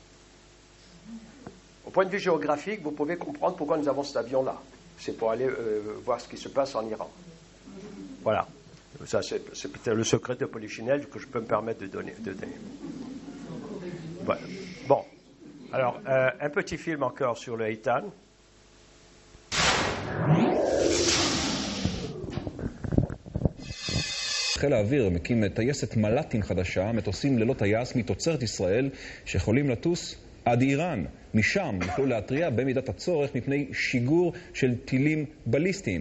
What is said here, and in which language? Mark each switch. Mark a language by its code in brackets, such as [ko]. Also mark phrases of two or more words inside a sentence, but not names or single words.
[fr] Au point de vue géographique, vous pouvez comprendre pourquoi nous avons cet avion-là. C'est pour aller voir ce qui se passe en Iran. Voilà. Ça, c'est peut-être le secret de Polichinelle que je peux me permettre de donner. Voilà. Bon. Alors, un petit film encore sur le Eitan. [he] חיל האוויר מקים טייסת מל"טים חדשה, מטוסים ללא טייס מתוצרת ישראל, שיכולים לטוס עד איראן. משם יוכלו להתריע במידת הצורך מפני שיגור של טילים בליסטיים.